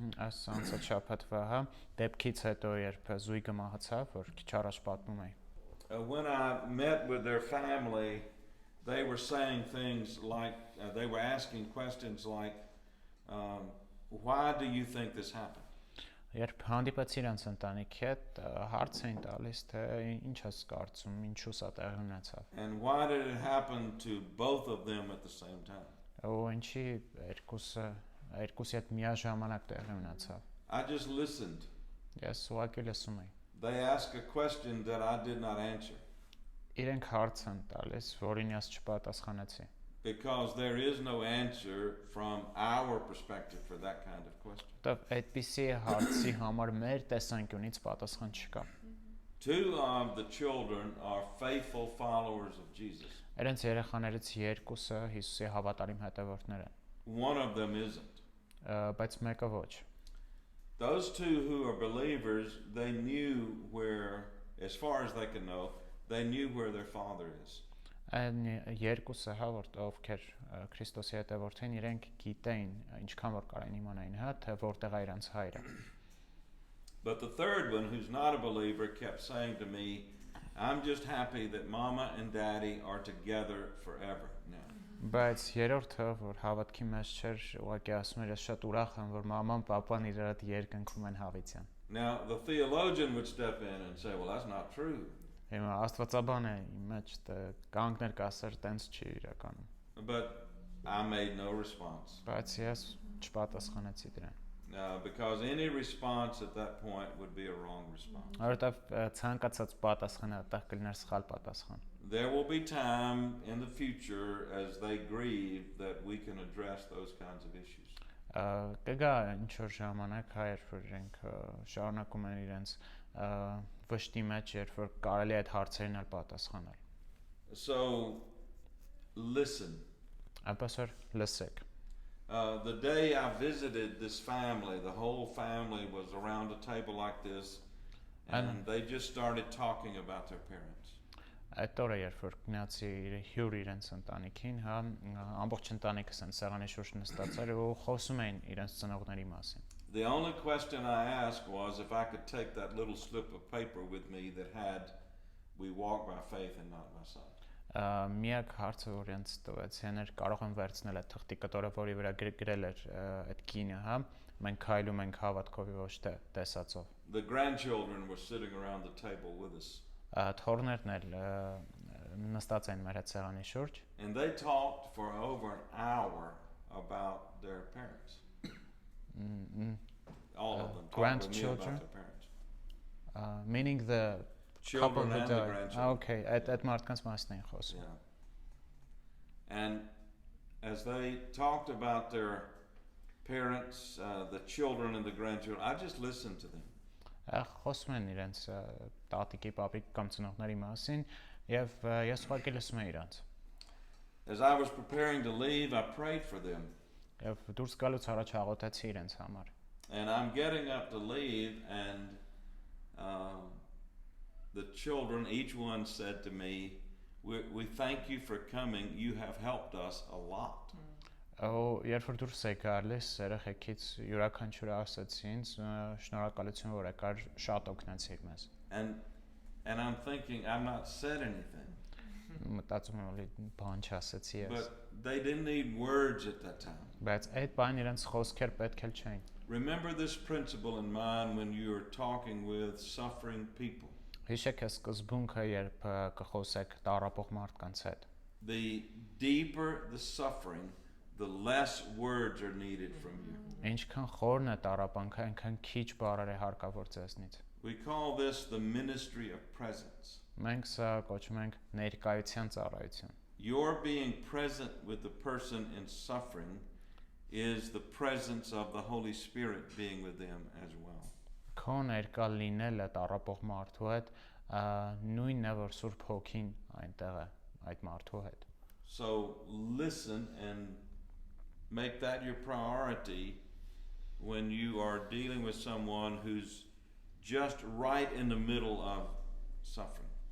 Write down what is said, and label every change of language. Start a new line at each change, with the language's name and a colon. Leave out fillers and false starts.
Armenian: Այս անցած շաբաթվա, հա, դեպքից հետո երբ զույգը մահացավ, որ քիչ առաջ պատմում էի։
English: When I met with their family, they were saying things like, they were asking questions like, why do you think this happened?
Armenian: Երբ հանդիպեցի իրենց ընտանիքի հետ, հարց էին տալիս, թե ինչ ես կարծում, ինչու սա տեղի ունեցավ։
English: And why did it happen to both of them at the same time?
Armenian: Ու ինչի երկուսի հետ միաժամանակ տեղի ունեցավ։
English: I just listened.
Armenian: Ես ուղղակի լսում էի։
English: They asked a question that I did not answer.
Armenian: Իրենք հարց են տալիս, որին ես չպատասխանեցի։
English: Because there is no answer from our perspective for that kind of question.
Armenian: Դեռ այդպիսի հարցի համար մեր տեսանկյունից պատասխան չկա։
English: 2 of the children are faithful followers of Jesus.
Armenian: Իրենց երեխաներից երկուսը Հիսուսի հավատարիմ հետևորդներ են։
English: One of them isn't.
Armenian: Բայց մեկը ոչ։
English: Those 2 who are believers, they knew where, as far as they can know, they knew where their father is.
Armenian: Այն երկուսը, հա, որ ովքեր Քրիստոսի հետևորդ են, իրենք գիտեին, ինչքան որ կարային իմանային, հա, թե որտեղ է իրենց հայրը։
English: But the third one, who's not a believer, kept saying to me, I'm just happy that Mama and Daddy are together forever now.
Armenian: Բայց երրորդը, որ հավատքի մեջ չէր, ուղղակի ասում էր, ես շատ ուրախ եմ, որ մաման, պապան իրար հետ երկնքում են հավիտյան։
English: Now, the theologian would step in and say, well, that's not true.
Armenian: Հիմա աստվածաբանը իմ մեջ կանգներ կասեր, տենց չի իրականում։
English: But I made no response.
Armenian: Բայց ես չպատասխանեցի դրան։
English: Because any response at that point would be a wrong response.
Armenian: Որովհետև ցանկացած պատասխանը այդտեղ կլիներ սխալ պատասխան։
English: There will be time in the future as they grieve that we can address those kinds of issues.
Armenian: Կգա ինչ որ ժամանակ հայր, որ իրենք շարունակում են իրենց վշտի մեջ, երբ որ կարելի է այդ հարցերին ալ պատասխանել։
English: So listen.
Armenian: Այնպես որ լսեք։
English: The day I visited this family, the whole family was around a table like this, and they just started talking about their parents.
Armenian: Այդ օրը երբ որ գնացի հյուր իրենց ընտանիքին, հա, ամբողջ ընտանիքս են սեղանի շուրջ նստած էր ու խոսում էին իրենց ծնողների մասին։
English: The only question I asked was if I could take that little slip of paper with me that had we walk by faith and not by sight.
Armenian: Միակ հարցը որ ինձ տվեցին էր կարող եմ վերցնել այդ թղթի կտորը, որի վրա գրել էր այդ կինը, հա, մենք քայլում ենք հավատքով ոչ թե տեսածով։
English: The grandchildren were sitting around the table with us.
Armenian: Թորներն էլ նստած են մեր սեղանի շուրջ։
English: And they talked for over an hour about their parents. All of them talked with me about their parents. Meaning the Children and the grandchildren.
Armenian: Okay, at մարդկանց մասն են խոսում։
English: Yeah. And as they talked about their parents, the children and the grandchildren, I just listened to them.
Armenian: Խոսում են իրենց տատիկի, պապիկի կամ ծնողների մասին, եւ ես ուղղակի լսում եմ իրանց։
English: As I was preparing to leave, I prayed for them.
Armenian: Եվ դուրս գալուց առաջ աղոթեցի իրենց համար։
English: And I'm getting up to leave, and the children, each one said to me, we thank you for coming, you have helped us a lot.
Armenian: Երբ որ դուրս է գալիս, երեխեքից յուրաքանչյուրը ասաց ինձ, շնորհակալություն որ եկար, շատ օգնեցիք մեզ։
English: And I'm thinking, I've not said anything.
Armenian: Մտածում եմ որ բան չասեցի ես։
English: But they didn't need words at that time.
Armenian: Բայց այդ բան իրենց խոսքեր պետք էլ չէին։
English: Remember this principle in mind when you are talking with suffering people.
Armenian: Հիշեք այս սկզբունքը, երբ կխոսեք տառապող մարդկանց հետ։
English: The deeper the suffering, the less words are needed from you.
Armenian: Ինչքան խորն է տառապանքը, այնքան քիչ բառեր է հարկավոր ձեզնից։
English: We call this the ministry of presence.
Armenian: Մենք սա կոչում ենք ներկայության ծառայություն։
English: Your being present with the person in suffering is the presence of the Holy Spirit being with them as well.
Armenian: Քո ներկա լինելը տառապող մարդու հետ նույնն է որ Սուրբ Հոգին այնտեղ է այդ մարդու հետ։
English: So listen and make that your priority when you are dealing with someone who's just right in the middle of suffering.